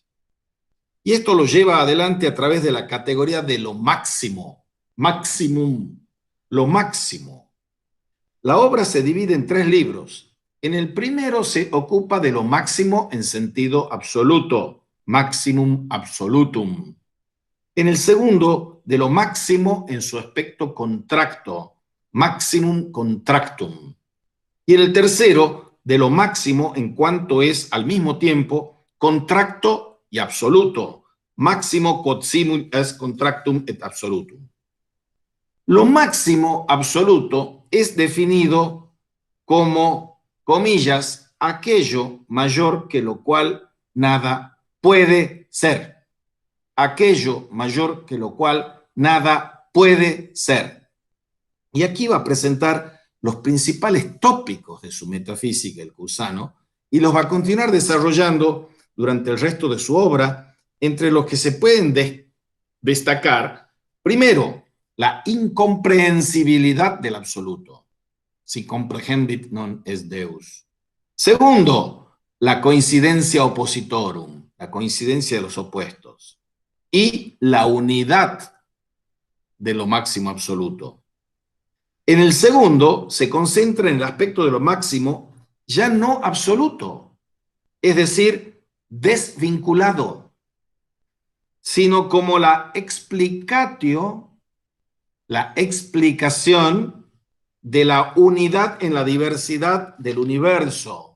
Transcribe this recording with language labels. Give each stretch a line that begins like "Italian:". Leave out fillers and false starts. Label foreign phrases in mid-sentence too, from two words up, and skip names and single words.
Spanish: Y esto lo lleva adelante a través de la categoría de lo máximo, maximum, lo máximo. La obra se divide en 3 libros. En el primero se ocupa de lo máximo en sentido absoluto,
Latin: maximum absolutum.
Spanish: En el segundo, de lo máximo en su aspecto contracto,
Latin: maximum contractum.
Spanish: Y en el tercero, de lo máximo en cuanto es al mismo tiempo contracto y absoluto,
Latin: máximo quod simul est contractum et absolutum.
Spanish: Lo máximo absoluto es definido como, comillas, aquello mayor que lo cual nada puede ser. Aquello mayor que lo cual nada puede ser. Y aquí va a presentar los principales tópicos de su metafísica, el Cusano, y los va a continuar desarrollando durante el resto de su obra, entre los que se pueden destacar, primero, la incomprehensibilidad del absoluto.
Latin: Si comprehendit non est Deus.
Spanish: Segundo, la
Latin: coincidencia oppositorum,
Spanish: la coincidencia de los opuestos. Y la unidad de lo máximo absoluto. En el segundo, se concentra en el aspecto de lo máximo ya no absoluto, es decir, desvinculado, sino como la explicatio, la explicación de la unidad en la diversidad del universo.